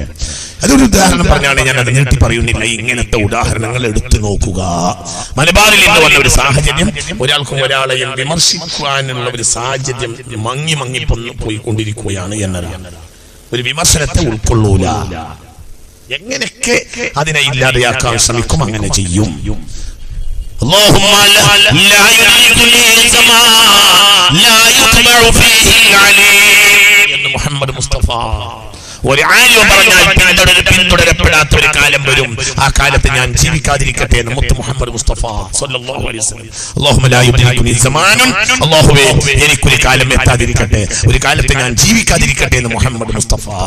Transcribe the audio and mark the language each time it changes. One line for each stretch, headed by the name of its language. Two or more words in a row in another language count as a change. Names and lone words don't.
Malayalam: അതൊരു ഉദാഹരണം പറഞ്ഞാണ്, ഞാൻ അത് നീട്ടി പറയുന്നില്ല. ഇങ്ങനത്തെ ഉദാഹരണങ്ങൾ എടുത്തു നോക്കുക. മലബാറിൽ ഇന്ന് വന്ന ഒരു സാഹചര്യം, ഒരാൾക്കും ഒരാളെയും വിമർശിക്കുവാനുള്ള ഒരു സാഹചര്യം മങ്ങി പോയിക്കൊണ്ടിരിക്കുകയാണ് എന്നറിയാം. ഒരു വിമർശനത്തെ ഉൾക്കൊള്ളൂല. എങ്ങനെയൊക്കെ അതിനെ ഇല്ലാതെയാക്കാൻ ശ്രമിക്കും, അങ്ങനെ ചെയ്യും.
Arabic: اللهم لا يدركني الزمان لا يطمع فيه العليم എന്ന് മുഹമ്മദ് മുസ്തഫ.
Malayalam: ഒരു ആലിം പറഞ്ഞാൽ പിന്തുടരപ്പെടാത്ത ഒരു കാലം വരും. ആ കാലത്ത് ഞാൻ ജീവിക്കാതിരിക്കട്ടെ എന്ന് മുത്ത് മുഹമ്മദ് മുസ്തഫ
Arabic: صلى الله عليه وسلم. اللهم لا يدركني زمان,
Malayalam: അല്ലാഹുവേ എനിക്കൊരു കാലം എത്താതിരിക്കട്ടെ, ഒരു കാലത്ത് ഞാൻ ജീവിക്കാതിരിക്കട്ടെ എന്ന് മുഹമ്മദ് മുസ്തഫ.